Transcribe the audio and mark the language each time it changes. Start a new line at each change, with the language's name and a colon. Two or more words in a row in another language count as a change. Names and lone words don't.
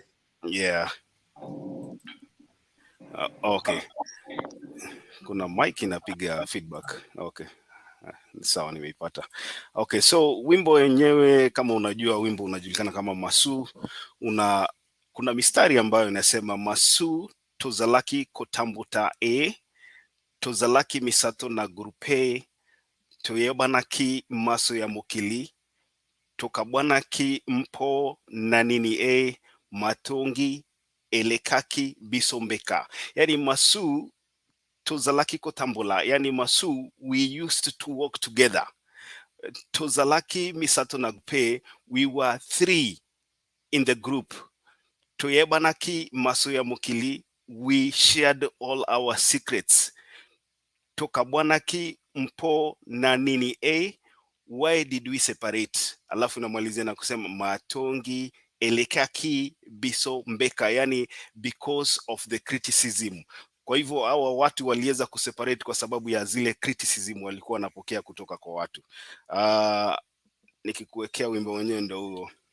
English: Yeah. Okay.
Swahili: Kuna mic inapiga feedback. Okay. Sawa, nimeipata. Okay, so wimbo wenyewe kama unajua, wimbo unajulikana kama Masu. Kuna mistari ambayo inasema
Lingala: Masu tozalaki kotambuta tozalaki misato na grupe toyebanaki maso ya mokili tokabwanaki mpo na nini matongi elekaki bisombeka. Yani Masu tozalaki kotambula, yani Masu,
English: we used to work together.
Lingala: Tozalaki misato na grupe,
English: we were 3 in the group.
Lingala: Toyebanaki maso ya mokili,
English: we shared all our secrets.
Lingala: Tokabwanaki mpo na nini
English: why did we separate?
Swahili: Alafu namalizia na kusema
Lingala: matongi elekaki biso mbeka,
English: yani because of the criticism.
Swahili: Kwa hivyo hawa watu waliweza kuseparate kwa sababu ya zile criticism walikuwa wanapokea kutoka kwa watu. Nikikuwekea wimbo wenyewe ndio huo.